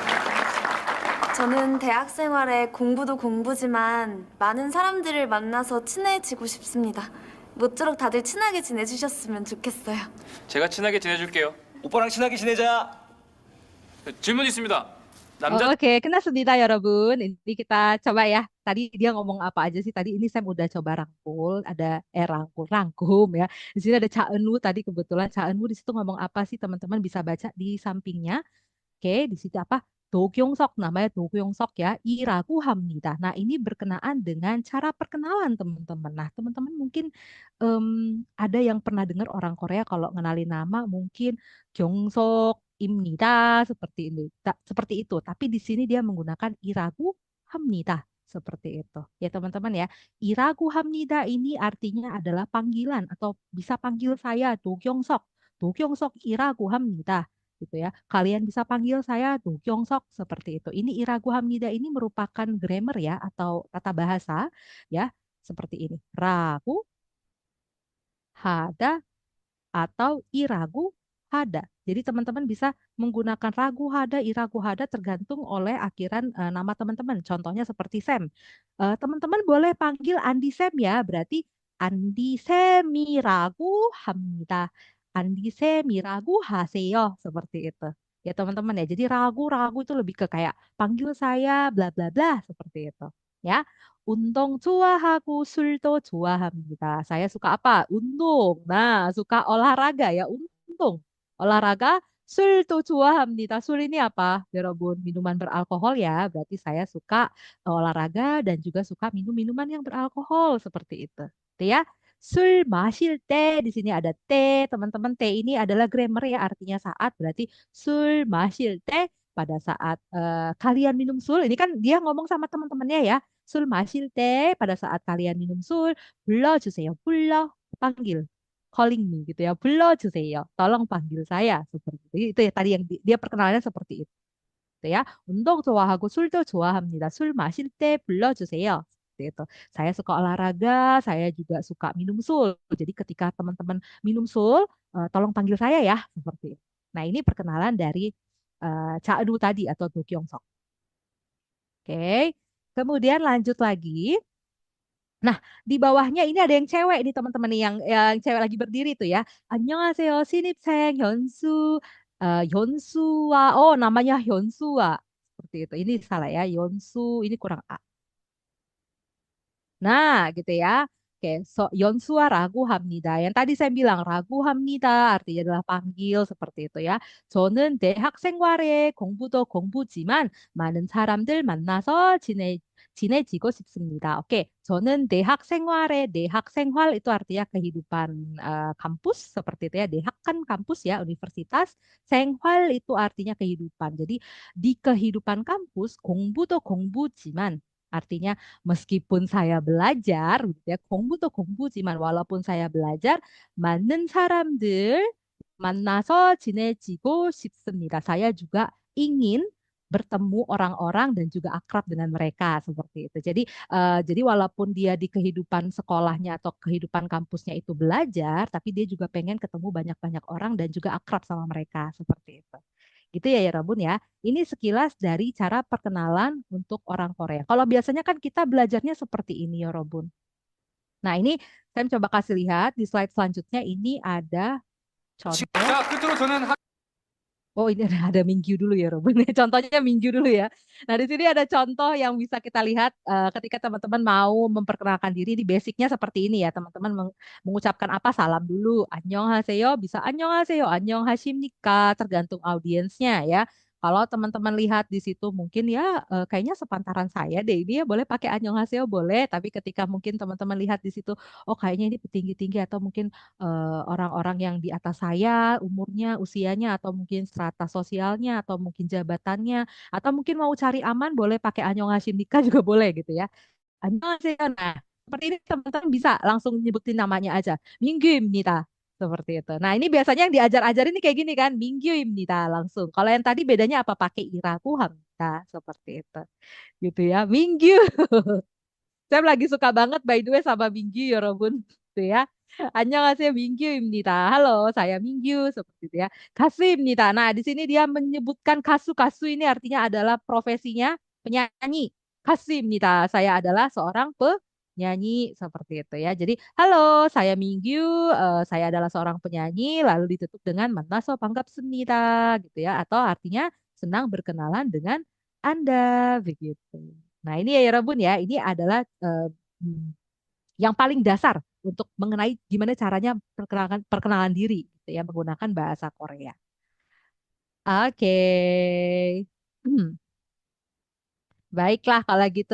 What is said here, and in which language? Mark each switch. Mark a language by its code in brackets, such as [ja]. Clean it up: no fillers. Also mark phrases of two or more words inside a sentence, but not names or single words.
[ko] 저는 대학 생활에 공부도 공부지만 많은 사람들을 만나서 친해지고 싶습니다. 모쪼록 다들 친하게 지내주셨으면 좋겠어요. 제가 친하게 지내줄게요. 오빠랑 친하게 지내자. 질문 있습니다. 남자 Oke, 끝났습니다, 여러분. [id] Ini kita coba ya. Tadi dia ngomong apa aja sih? Tadi ini saya udah coba rangkul, ada rangkum ya. Di sini ada Cha Eun-woo tadi kebetulan Cha Eun-woo di situ ngomong apa sih? Teman-teman bisa baca di sampingnya. Oke, di situ apa? 도경석 namanya 도경석 ya, [ko] 이라고 합니다. [id] Nah, ini berkenaan dengan cara perkenalan teman-teman. Nah, teman-teman mungkin ada yang pernah dengar orang Korea kalau ngenalin nama mungkin 경석입니다 seperti ini. Seperti itu, tapi di sini dia menggunakan [ko] 이라고 합니다. [id] Seperti itu. Ya, teman-teman ya. [ko] 이라고 합니다 [id] ini artinya adalah panggilan atau bisa panggil saya 도경석. [ko] 도경석이라고 합니다. [id] Gitu ya. Kalian bisa panggil saya Do Kyung-sok seperti itu. Ini [ko] 이라고 합니다 [id] ini merupakan grammar ya atau tata bahasa ya seperti ini. [ko] 라고 하다 atau 이라고 하다. [id] Jadi teman-teman bisa menggunakan [ko] 라고 하다, 이라고 하다 [id] tergantung oleh akhiran nama teman-teman. Contohnya seperti Sam. Teman-teman boleh panggil Andi Sam ya, berarti Andi [ko] 셈이라고 합니다. 안디셈이라고 하세요. [id] Seperti itu. Ya teman-teman ya. Jadi ragu-ragu itu lebih ke kayak panggil saya bla bla bla seperti itu. Ya. [ko] 운동 좋아하고 술도 좋아합니다. [id] Saya suka apa? Untung. Nah, suka olahraga ya. Untung. Olahraga, [ko] 술도 좋아합니다. 술 [id] ini apa? 여러분, minuman beralkohol ya. Berarti saya suka olahraga dan juga suka minum minuman yang beralkohol seperti itu. Gitu ya. [ko] 술 마실 때 [id] di sini ada te, teman-teman. Te ini adalah grammar ya, artinya saat. Berarti [ko] 술 마실 때 [id] pada saat kalian minum sul. Ini kan dia ngomong sama teman-temannya ya. [ko] 술 마실 때 [id] pada saat kalian minum sul, [ko] 불러주세요. 불러, [id] panggil. [en] Calling me [id] gitu ya. 불러주세요. Tolong panggil saya seperti itu. Itu ya tadi yang dia perkenalannya seperti itu ya. [ko] 운동 좋아하고 술도 좋아합니다. 술 마실 때 불러주세요. [id] Seperti itu. Saya suka olahraga, saya juga suka minum sul. Jadi ketika teman-teman minum sul, tolong panggil saya ya, seperti itu. Nah, ini perkenalan dari Cha-eun tadi atau Do Kyung-sok. Oke. Kemudian lanjut lagi. Nah, di bawahnya ini ada yang cewek nih teman-teman nih yang cewek lagi berdiri tuh ya. [ko] 안녕하세요. 신입생 현수 현수와 [id] namanya 현수와 seperti itu. Ini salah ya. Yonsu ini kurang A. Nah, gitu ya. [ko] Oke, Yonsua 라고 합니다. [id] Yang tadi saya bilang [ko] 라고 합니다 [id] artinya adalah panggil seperti itu ya. [ko] 저는 대학 생활에 공부도 공부지만 많은 사람들 만나서 지내지고 싶습니다. [id] Oke, [ko] 저는 대학 생활에 대학 생활 [id] itu artinya kehidupan kampus seperti itu ya. 대학 kan kampus ya, universitas. 생활 itu artinya kehidupan. Jadi di kehidupan kampus [ko] 공부도 공부지만 [id] artinya meskipun saya belajar, gitu ya, [ko] 공부도 공부지만 [id] walaupun saya belajar, [ko] 많은 사람들 만나서 지내지고 싶습니다. [id] Saya juga ingin bertemu orang-orang dan juga akrab dengan mereka seperti itu. Jadi walaupun dia di kehidupan sekolahnya atau kehidupan kampusnya itu belajar, tapi dia juga pengen ketemu banyak-banyak orang dan juga akrab sama mereka seperti itu. Gitu ya ya Rabun ya. Ini sekilas dari cara perkenalan untuk orang Korea. Kalau biasanya kan kita belajarnya seperti ini ya Robun. Nah ini saya coba kasih lihat di slide selanjutnya ini ada contoh. [ko] 자, 끝으로 저는 [id] Oh ini ada minggu dulu ya Robun. Contohnya minggu dulu ya. Nah di sini ada contoh yang bisa kita lihat ketika teman-teman mau memperkenalkan diri. Di basicnya seperti ini ya teman-teman mengucapkan apa salam dulu. 안녕하세요 bisa [ko] 안녕하세요, 안녕하십니까 [id] tergantung audiensnya ya. Kalau teman-teman lihat di situ mungkin ya kayaknya sepantaran saya deh ini ya boleh pakai 안녕하세요 boleh. Tapi ketika mungkin teman-teman lihat di situ oh kayaknya ini petinggi-tinggi atau mungkin orang-orang yang di atas saya, umurnya, usianya, atau mungkin strata sosialnya, atau mungkin jabatannya, atau mungkin mau cari aman, boleh pakai annyeonghaseyo juga boleh gitu ya. Annyeonghaseyo. Nah, seperti ini teman-teman bisa langsung nyebutin namanya aja. Minggu입니다. Seperti itu. Nah, ini biasanya yang diajar-ajar ini kayak gini kan, Minggu입니다 langsung. Kalau yang tadi bedanya apa? Pakai [ko] 이라고 합니다. [id] Seperti itu. Gitu ya. Minggu. Saya lagi suka banget [en] by the way [id] sama Minggu ya Robun. Gitu ya. [ko] 안녕하세요 민규입니다. [id] Halo, saya Minggu seperti itu ya. [ko] 가수입니다. [id] Nah, di sini dia menyebutkan kasu. Kasu ini artinya adalah profesinya penyanyi. [ko] 가수입니다. [id] Saya adalah seorang penyanyi seperti itu ya. Jadi, halo, saya Minggu, saya adalah seorang penyanyi lalu ditutup dengan [ko] 만나서 반갑습니다 [id] gitu ya atau artinya senang berkenalan dengan Anda begitu. Nah, ini ya Rabun ya, ini adalah yang paling dasar untuk mengenai gimana caranya perkenalan diri gitu ya menggunakan bahasa Korea. Oke. Baiklah kalau gitu.